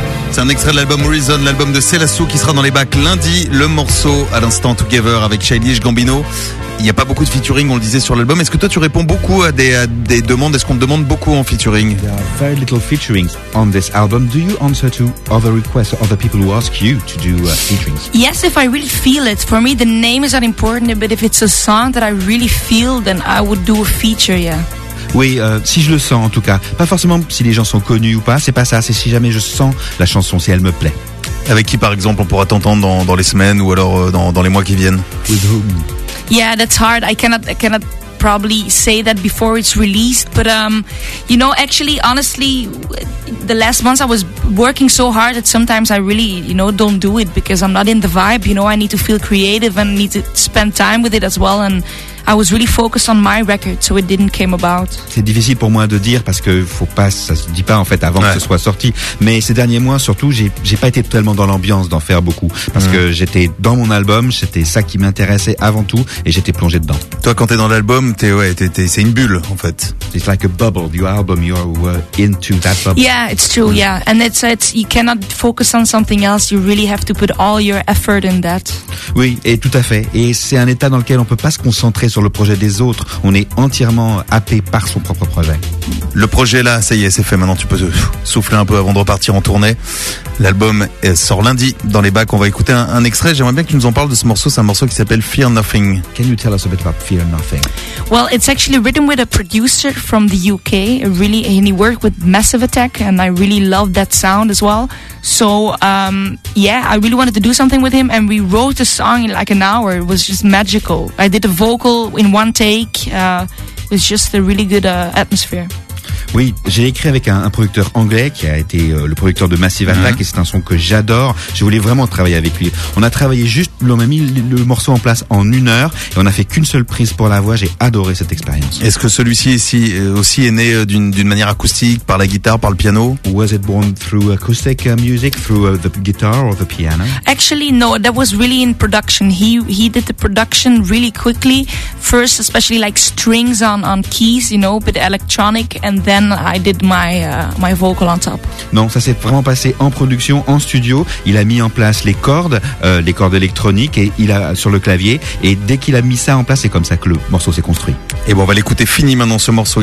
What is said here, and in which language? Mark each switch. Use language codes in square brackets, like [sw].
[fr] C'est un extrait de l'album Reason, l'album de Selassou qui sera dans les bacs lundi. Le morceau à l'instant Together avec Childish Gambino. Il n'y a pas beaucoup de featuring, on le disait sur l'album. Est-ce que toi tu réponds beaucoup à des demandes? Est-ce qu'on te demande beaucoup en featuring? [en] There are very little featuring on this album. Do you answer to other requests, other people who ask you to do featurings? Yes, if I really feel it. For me, the name is not important, but if it's a song that I really feel, then I would do a feature, yeah. [fr] Oui, si je le sens en tout cas. Pas forcément si les gens sont connus ou pas, c'est pas ça. C'est si jamais je sens la chanson, si elle me plaît. Avec qui par exemple on pourra t'entendre dans les semaines ou alors dans les mois qui viennent? [en] With whom? Yeah, that's hard. I cannot probably say that before it's released. But you know, actually, honestly, the last months I was working so hard that sometimes I really, you know, don't do it because I'm not in the vibe. You know, I need to feel creative and need to spend time with it as well. And I was really focused on my record, so it didn't came about. [fr] C'est difficile pour moi de dire parce que faut pas, ça se dit pas en fait avant ouais. que ce soit sorti. Mais ces derniers mois, surtout, j'ai pas été tellement dans l'ambiance d'en faire beaucoup parce que j'étais dans mon album, c'était ça qui m'intéressait avant tout et j'étais plongé dedans. Toi, quand t'es dans l'album, t'es c'est une bulle en fait. [en] It's like a bubble. Your album, you're into that bubble. Yeah, it's true. Mm. Yeah, and it's you cannot focus on something else. You really have to put all your effort in that. [fr] Oui, et tout à fait. Et c'est un état dans lequel on peut pas se concentrer sur le projet des autres. On est entièrement happé par son propre projet. Le projet là, ça y est, c'est fait. Maintenant, tu peux souffler un peu avant de repartir en tournée. L'album sort lundi dans les bacs. On va écouter un extrait. J'aimerais bien que tu nous en parles de ce morceau. C'est un morceau qui s'appelle Fear Nothing. [en] Can you tell us a bit about Fear Nothing? Well, it's actually written with a producer from the UK. Really, and he worked with Massive Attack, and I really love that sound as well. So, yeah, I really wanted to do something with him, and we wrote a song in like an hour. It was just magical. I did a vocal in one take. It was just a really good atmosphere. [fr] Oui, j'ai écrit avec un producteur anglais qui a été le producteur de Massive Attack et c'est un son que j'adore. Je voulais vraiment travailler avec lui. On a travaillé juste, on a mis le morceau en place en une heure et on a fait qu'une seule prise pour la voix. J'ai adoré cette expérience. Est-ce que celui-ci aussi est né d'une manière acoustique, par la guitare, par le piano? [en] Was it born through acoustic music, through the guitar or the piano? Actually, no, that was really in production. He did the production really quickly. First, especially like strings on keys, you know, but electronic, and then I did my vocal on top. [fr] Non, ça s'est vraiment passé en production, en studio. Il a mis en place les cordes électroniques et il a sur le clavier. Et dès qu'il a mis ça en place, c'est comme ça que le morceau s'est construit. Et bon, on va l'écouter fini maintenant ce morceau.